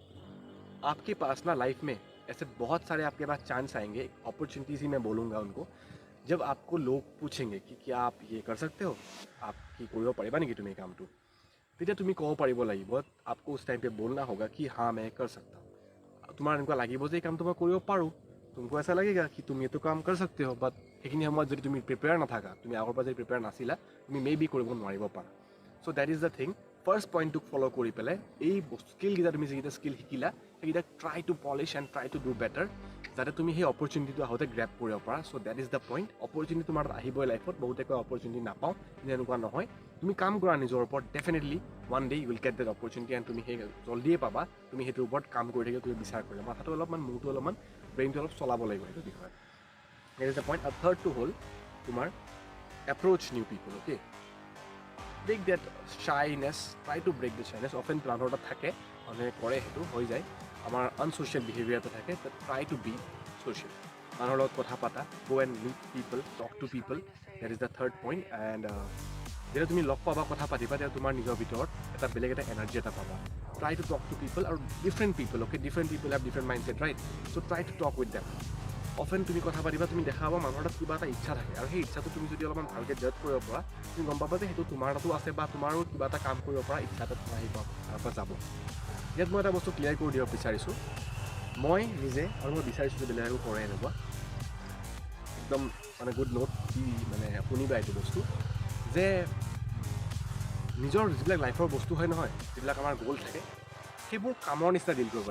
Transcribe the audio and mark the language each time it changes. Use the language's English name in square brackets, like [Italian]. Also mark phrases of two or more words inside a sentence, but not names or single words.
[Hindi] आपके पास ना लाइफ में ऐसे बहुत सारे आपके पास चांस आएंगे अपॉर्चुनिटीज़ ही मैं बोलूँगा उनको जब आपको लोग पूछेंगे कि क्या आप ये कर सकते हो आपकी [Assamese] কৰিব পাৰিবা নেকি তুমি এই কামটো তেতিয়া তুমি ক'ব পাৰিব লাগিব [Hindi] आपको उस टाइम पे बोलना होगा कि हाँ मैं कर सकता हूँ [Assamese] তোমাৰ এনেকুৱা লাগিব যে এই কামটো মই কৰিব পাৰোঁ [Hindi] तुमको ऐसा लगेगा कि तुम ये तो काम कर सकते हो [Assamese] বাট সেইখিনি সময়ত যদি তুমি প্ৰিপেয়াৰ নাথাকা তুমি আগৰ পৰা যদি প্ৰিপেয়াৰ নাছিলা তুমি [English] may be [Assamese] কৰিব নোৱাৰিব পাৰা [English] so that is the thing first point follow' [Assamese] কৰি পেলাই এই স্কিলকেইটা তুমি যিকেইটা স্কিল শিকিলা সেইকেইটা [English] try to polish and try to do better [Assamese] যাতে তুমি সেই অপৰচুনিটিটো আহোঁতে গ্ৰেপ কৰিব পাৰা [English] so that is the point opportunity [Assamese] তোমাৰ আহিবই লাইফত বহুতে কয় অপৰচুনিটি নাপাওঁ কিন্তু এনেকুৱা নহয় তুমি কাম কৰা নিজৰ ওপৰত [English] definitely one day you will get that opportunity and [Assamese] তুমি সেই জল্দিয়ে পাবা তুমি সেইটোৰ ওপৰত কাম কৰি থাকিলে তুমি বিচাৰ কৰিলে মাথাটো অলপমান মূৰটো অলপমান ব্ৰেইনটো অলপ চলাব লাগিব সেইটো বিষয়ে [English] that is the point [Assamese] আৰু থাৰ্ডটো হ'ল তোমাৰ [English] approach new people okay break that shyness try to break the shyness often [Assamese] মানুহৰ তাত থাকে মানুহে কৰে সেইটো হৈ যায় আমাৰ [English] unsocial behaviour [Assamese] এটা থাকে [English] try to be social [Assamese] মানুহৰ লগত কথা পাতা [English] go and meet people talk to people that is the third point and [Assamese] যেতিয়া তুমি লগ পাবা কথা পাতিবা তেতিয়া তোমাৰ নিজৰ ভিতৰত এটা বেলেগ এটা এনাৰ্জি এটা পাবা [English] try to talk to people [Assamese] আৰু [English] different people okay different people have different mindset right so try to talk with them often [Assamese] তুমি কথা পাতিবা তুমি দেখা পাবা মানুহৰ তাত কিবা এটা ইচ্ছা থাকে আৰু সেই ইচ্ছাটো তুমি যদি অলপমান ভালকৈ জাজ কৰিব পৰা তুমি গম পাবা যে সেইটো তোমাৰ তাতো আছে বা তোমাৰো কিবা এটা কাম কৰিব পৰা ইচ্ছা এটা তোমাৰ আহিব তাৰ পৰা যাব ইয়াত মই এটা বস্তু ক্লিয়াৰ কৰি দিব বিচাৰিছোঁ মই নিজে আৰু মই বিচাৰিছোঁ যে বেলেগো কৰে এনেকুৱা একদম মানে [English] good note [Assamese] কি মানে শুনিবা এইটো বস্তু যে নিজৰ যিবিলাক লাইফৰ বস্তু হয় নহয় যিবিলাক আমাৰ গ'ল থাকে সেইবোৰ কামৰ নিচিনা ডিল কৰিব